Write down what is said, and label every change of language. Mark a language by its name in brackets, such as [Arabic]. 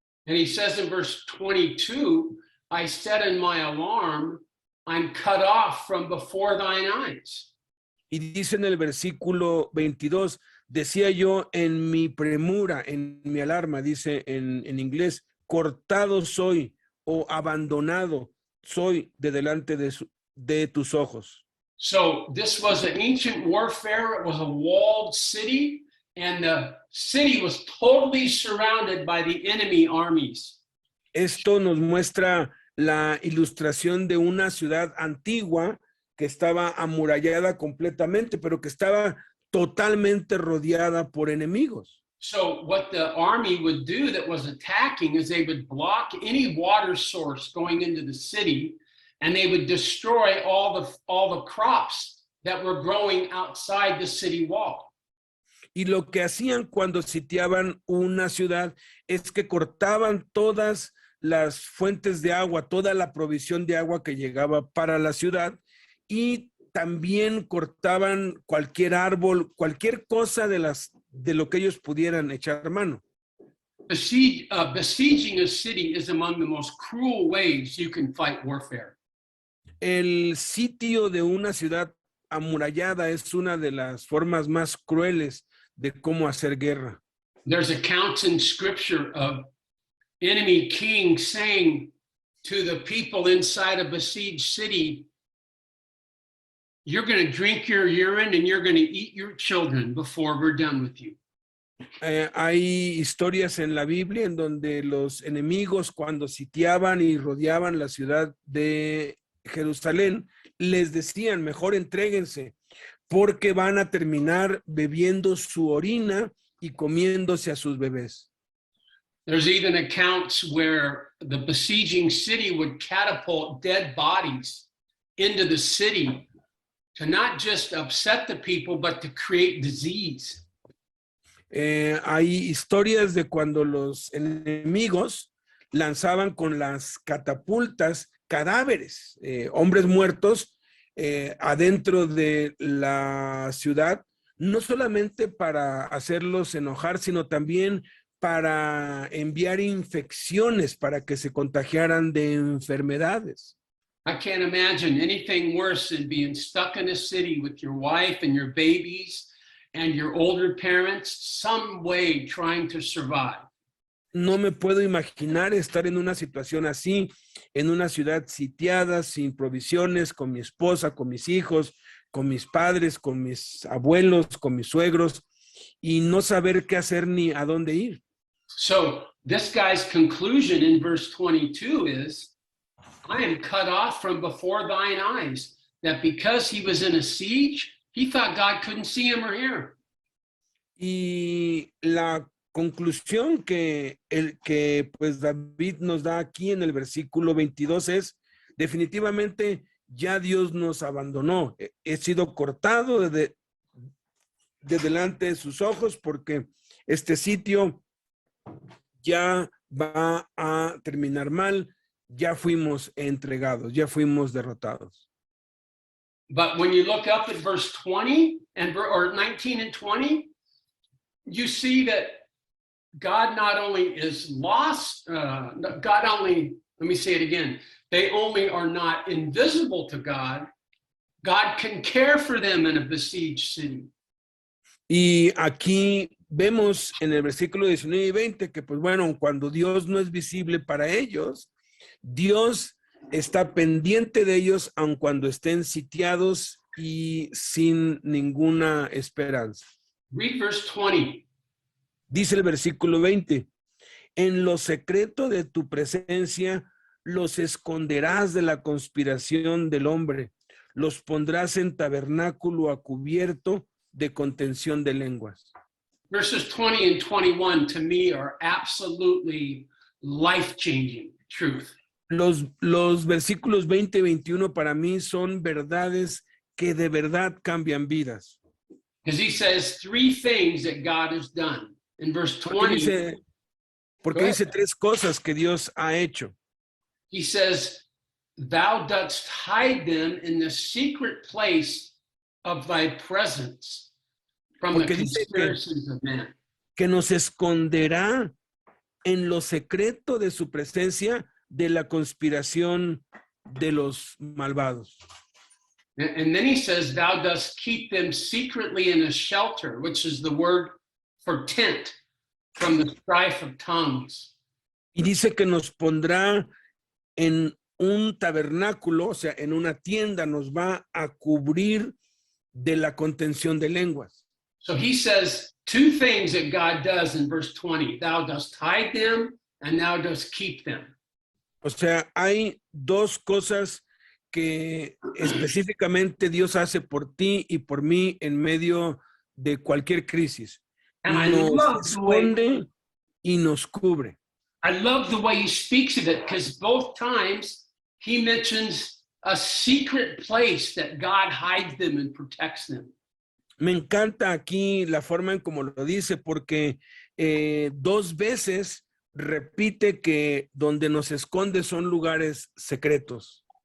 [English] And he says in verse 22, I said in my alarm, I'm cut off from before thine eyes. [Spanish] Y dice en el versículo 22, decía yo en mi premura, en mi alarma, dice en inglés, cortado soy o abandonado soy de delante de tus ojos. [English] So this was an ancient warfare. It was a walled city, and the city was totally surrounded by the enemy armies. [Spanish] Esto nos muestra la ilustración de una ciudad antigua que estaba amurallada completamente, pero que estaba totalmente rodeada por enemigos. [English] So what the army would do that was attacking is they would block any water source going into the city, and they would destroy all the crops that were growing outside the city wall. [Spanish] Y lo que hacían cuando sitiaban una ciudad es que cortaban todas las fuentes de agua, toda la provisión de agua que llegaba para la ciudad, y también cortaban cualquier árbol, cualquier cosa de lo que ellos pudieran echar mano. [English] Besieging a city is among the most cruel ways you can fight warfare. [Spanish] El sitio de una ciudad amurallada es una de las formas más crueles de cómo hacer guerra. [English] There's accounts in scripture of enemy kings saying to the people inside a besieged city, you're going to drink your urine and you're going to eat your children before we're done with you. [Spanish] Hay historias en la Biblia en donde los enemigos, cuando sitiaban y rodeaban la ciudad de Jerusalén, les decían, mejor entréguense, porque van a terminar bebiendo su orina y comiéndose a sus bebés. [English] There's even accounts where the besieging city would catapult dead bodies into the city to not just upset the people, but to create disease. [Spanish] Hay historias de cuando los enemigos lanzaban con las catapultas cadáveres, hombres muertos adentro de la ciudad, no solamente para hacerlos enojar, sino también para enviar infecciones, para que se contagiaran de enfermedades. [English] I can't imagine anything worse than being stuck in a city with your wife and your babies and your older parents, some way trying to survive. [Spanish] No me puedo imaginar estar en una situación así, en una ciudad sitiada, sin provisiones, con mi esposa, con mis hijos, con mis padres, con mis abuelos, con mis suegros, y no saber qué hacer ni a dónde ir. [English] So this guy's conclusion in verse 22 is, I am cut off from before thine eyes, that because he was in a siege, he thought God couldn't see him or hear him. [Spanish] Y la conclusión que pues David nos da aquí en el versículo 22 es, definitivamente ya Dios nos abandonó. He sido cortado de delante de sus ojos porque este sitio ya va a terminar mal, ya fuimos entregados, ya fuimos derrotados. [English] But when you look up at verse 20 or 19 and 20, you see that God not only is lost, let me say it again, they only are not invisible to God, God can care for them in a besieged city. [Spanish] Y aquí vemos en el versículo 19 y 20 que, pues bueno, cuando Dios no es visible para ellos, Dios está pendiente de ellos aun cuando estén sitiados y sin ninguna esperanza. [English] Read verse 20. [Spanish] Dice el versículo 20, en lo secreto de tu presencia los esconderás de la conspiración del hombre, los pondrás en tabernáculo a cubierto de contención de lenguas. [English] Verses 20 and 21 to me are absolutely life-changing truth. [Spanish] Los versículos 20 y 21 para mí son verdades que de verdad cambian vidas. [English] Because he says three things that God has done. In verse [Spanish] Porque [English] 20, [Spanish] dice, porque [English] Go ahead. [Spanish] dice tres cosas que Dios ha hecho. [English] he says, Thou dost hide them in the secret place of thy presence from the [Spanish] Porque dice [English] conspiracies of men. [Spanish] que nos esconderá en lo secreto de su presencia de la conspiración de los malvados. [English] And then he says, Thou dost keep them secretly in a shelter, which is the word for tent, from the strife of tongues. [Spanish] Y dice que nos pondrá en un tabernáculo, o sea, en una tienda, nos va a cubrir de la contención de lenguas. [English] So he says two things that God does in verse 20. Thou dost hide them and thou dost keep them. [Spanish] O sea, hay dos cosas que específicamente Dios hace por ti y por mí en medio de cualquier crisis. [English] And I [Spanish] Nos [English] love the way [Spanish] esconde y nos cubre. [English] I love the way he speaks of it, because both times he mentions a secret place that God hides them and protects them. [Spanish] Me encanta aquí la forma en como lo dice, porque dos veces repite que donde nos esconde son lugares secretos.